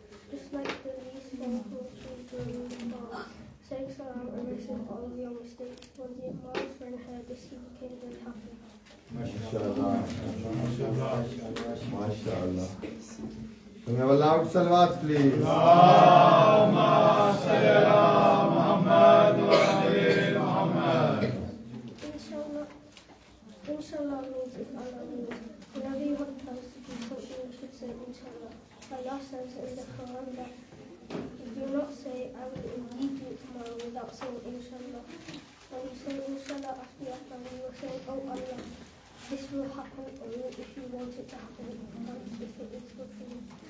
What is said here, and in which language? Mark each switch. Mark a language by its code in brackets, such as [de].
[en] Just like the least thing which is doing saying Salam erases all of your mistakes. When the Imam's friend heard this, he became very happy. MashaAllah. MashaAllah. Can we have a loud salawat, please? [ar] اللهم صل على محمد وعلى محمد. [en] Inshallah means if Allah wills. Whenever you want to do something, you should say Inshallah. Allah says in the Quran that do not say I will indeed do it tomorrow without saying Inshallah. When you say Inshallah after you have done, you will say, oh Allah, this will happen only if you want it to happen and if it is good for you.